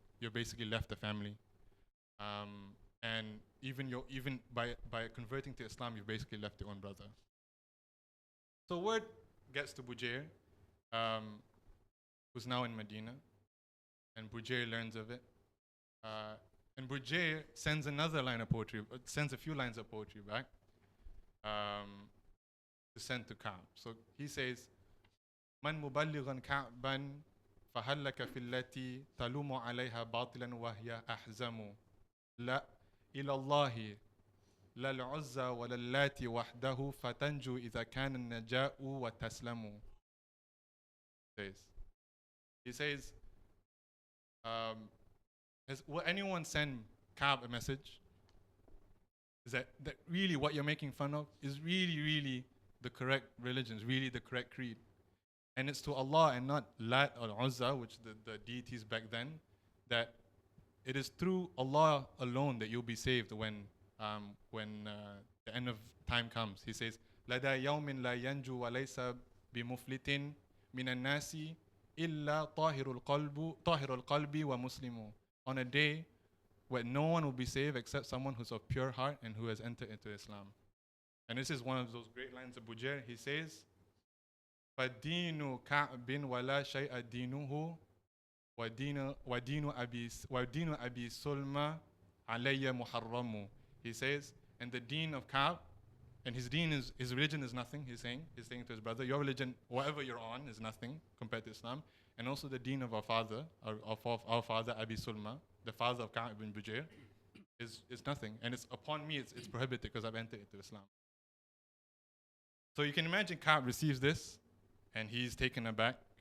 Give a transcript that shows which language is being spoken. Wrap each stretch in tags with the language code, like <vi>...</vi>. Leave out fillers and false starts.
<en>You basically left the family, and even by converting to Islam, you basically left your own brother. So word gets to Bujair, who's now in Medina, and Bujair learns of it, and Bujair sends another line of poetry, sends a few lines of poetry back. to send to Ka'b. So he says,</en> <ar>من مبلغا كعبا فهل لك في التي تلوم عليها باطلا وهي أحزم لا إلى الله لا العزى ولا اللاتي وحده فتنجو إذا كان النجاء وتسلم.</ar> <en>He says, will anyone send Ka'b a message? Is that really what you're making fun of is really the correct religion, is really the correct creed. And it's to Allah and not Lat or Uzza, which the deities back then, that it is through Allah alone that you'll be saved when the end of time comes. He says,</en> <ar>لَدَى يَوْمٍ لَا يَنْجُو وَلَيْسَ بِمُفْلِتٍ مِنَ النَّاسِ إِلَّا طَاهِرُ الْقَلْبِ وَمُسْلِمُ.</ar> <en>On a day where no one will be saved except someone who's of pure heart and who has entered into Islam. And this is one of those great lines of Bujair. He says,</en> <ar>فَدِينُ كَعْبٍ وَلَا شَيْءَ دِينُهُ وَدِينُ أَبِي سُلْمَ عَلَيَّ مُحَرَّمُ.</ar> <en>He says, and the deen of Ka'b, and his religion is nothing, he's saying to his brother, your religion, whatever you're on, is nothing compared to Islam. And also the deen of our father, our father Abi Sulma, the father of Ka'b ibn Bujair, is nothing. And it's upon me, it's prohibited because I've entered into Islam. So you can imagine Ka'b receives this, and he's taken aback.</en>